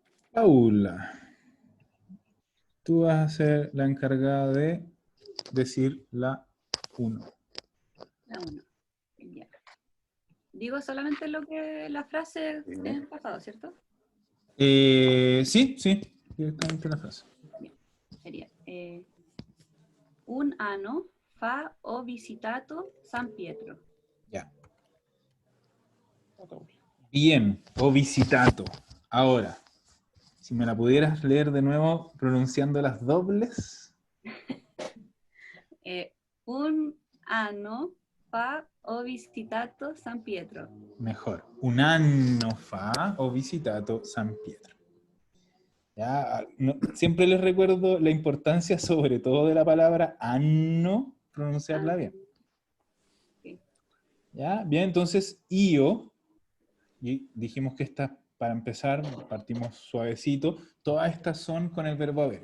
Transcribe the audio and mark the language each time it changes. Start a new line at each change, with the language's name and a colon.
Spanish: Paula, tú vas a ser la encargada de decir la 1. La 1. Ya. Digo solamente lo que la frase en pasado, ¿cierto? Sí, directamente la frase. Bien.
Italian: Sería un anno fa ho visitato San Pietro.
Spanish: Ya.
Italian: Bien, ho visitato.
Spanish: Ahora, si me la pudieras leer de nuevo pronunciando las dobles.
Italian: Un anno fa ho visitato San Pietro.
Spanish: Mejor.
Italian: Un anno fa ho visitato San Pietro.
Spanish: Ya, no, siempre les recuerdo la importancia sobre todo de la palabra anno, pronunciarla bien. Okay. ¿Ya? Bien, entonces io, y dijimos que esta, para empezar, partimos suavecito, todas estas son con el verbo haber.